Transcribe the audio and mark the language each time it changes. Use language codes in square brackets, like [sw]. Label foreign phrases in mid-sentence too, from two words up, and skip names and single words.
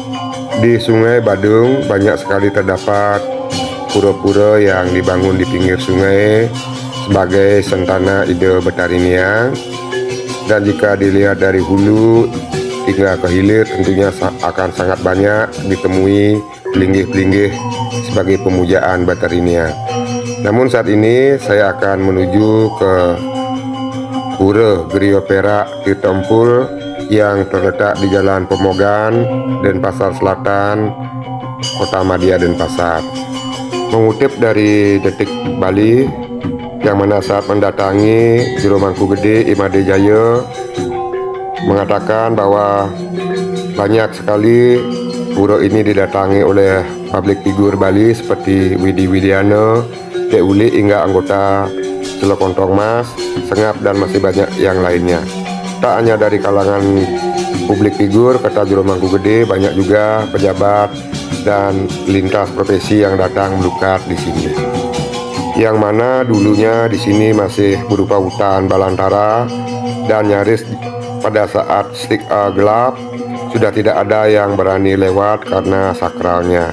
[id] Di Sungai Badung banyak sekali terdapat pura-pura yang dibangun di pinggir sungai sebagai sentana ide Betarinia. Dan jika dilihat dari hulu hingga ke hilir, tentunya akan sangat banyak ditemui pelinggih-pelinggih sebagai pemujaan Betarinia. Namun saat ini saya akan menuju ke Pura Griya Perak Tirta Empul yang terletak di Jalan Pemogan, Denpasar Selatan, Kota Madya Denpasar. Mengutip dari Detik Bali, yang mana saat mendatangi Juru Mangkugede Imade Jaya mengatakan bahwa banyak sekali pura ini didatangi oleh [en] public figure [id] Bali seperti Widi Widiana, Dek Uli hingga anggota Celok Kontong Mas, Sengap, dan masih banyak yang lainnya. Tak hanya dari kalangan publik figur, kata Juru Mangkugede, banyak juga pejabat dan lintas profesi yang datang melukat di sini. Yang mana dulunya di sini masih berupa hutan balantara dan nyaris pada saat gelap sudah tidak ada yang berani lewat karena sakralnya.